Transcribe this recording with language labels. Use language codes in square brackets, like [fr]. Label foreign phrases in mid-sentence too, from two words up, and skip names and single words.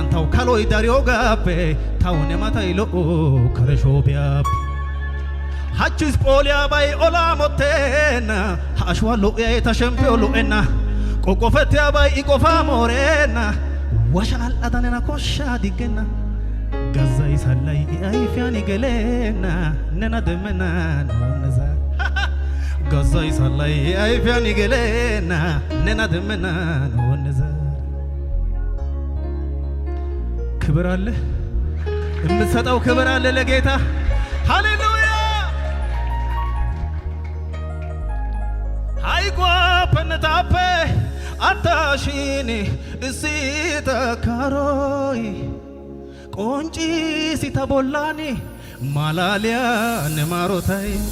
[wal] ታው ካሎይ ዳር ዮጋፔ ታው ነማታይ ሎ ከረሾቢያፕ ሀችስ ጶሊያ ባይ ኦላ ሞቴና አሽዋ ሎኤ ተሸምፔዮ ሎኤና ቆቆፈቴያ ባይ ኢቆፋ ሞሬና ወሻል አዳነና ኮሻ ዲገና ጋዛይ ሳላይ አይፊያን ይገለና ነና ደመና ነዛ ጋዛይ ሳላይ አይፊያን ይገለና ነና ደመና ነዛ [am] ክብር አለ እምትሰጠው ክብር አለ ለጌታ ሃሌሉያ [wal] ሃይጓ ፐነታፔ አታሺኒ እሲተ ካሮይ ቆንጪ ሲተቦላኒ ማላሊያ ነማሮታይ